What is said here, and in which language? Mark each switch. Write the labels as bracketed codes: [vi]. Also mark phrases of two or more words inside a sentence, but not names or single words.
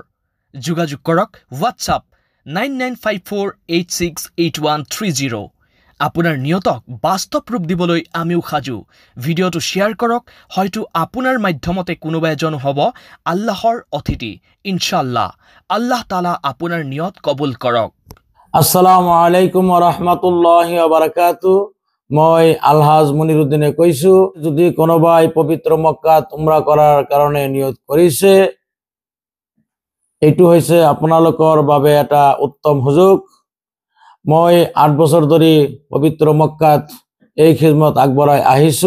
[as] যোগাযোগ কৰক হোৱাটছআপ 9954868130। আপোনাৰ নিয়তক বাস্তৱ ৰূপ দিবলৈ আমিও সাজু। ভিডিঅ'টো শ্বেয়াৰ কৰক, হয়তো আপোনাৰ মাধ্যমতে কোনোবা এজন হ'ব আল্লাহৰ অতিথি। [ar] إن شاء الله الله تعالى [as] আপোনাৰ নিয়ত কবুল কৰক। [ar] السلام عليكم ورحمة الله وبركاته. [as] মই আলহাজ মনিরুদ্দিনে কৈছো, যদি কোনোবাই পবিত্র মক্কাত উমরা করার কারণে নিয়ত কৰিছে, এইটো হৈছে আপোনালোকৰ বাবে এটা উত্তম সুযোগ। মই 8 বছৰ ধৰি পবিত্ৰ মক্কাত এই খিদমত আগবঢ়াই আহিছো।